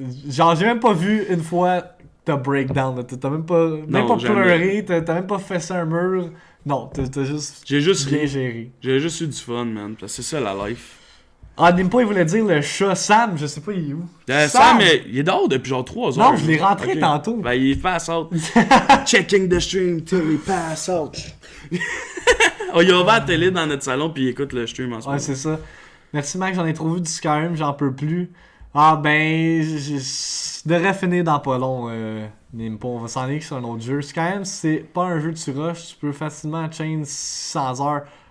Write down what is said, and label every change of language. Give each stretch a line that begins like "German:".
French: Genre, j'ai même pas vu une fois t'as breakdown, là. T'as même pas pleuré, t'as même pas fessé un mur. Non, t'as juste bien géré. J'ai juste eu du fun, man. C'est ça la life. Ah, Nimpo, il voulait dire le chat Sam, je sais pas, il est où. Sam, il est dehors depuis genre 3 heures. Non, je l'ai rentré tantôt. Ben, il pass out.
English: Checking the stream till he pass out.
French: On y va à la télé dans notre salon puis il écoute le stream en ce moment. Ouais, c'est ça. Merci, Mac, j'en ai trop vu du Skyrim, j'en peux plus. Ah, ben, je devrais finir dans pas long, Nimpo. On va s'en aller sur un autre jeu. Skyrim, c'est pas un jeu que tu rushes, tu peux facilement chain 600 heures.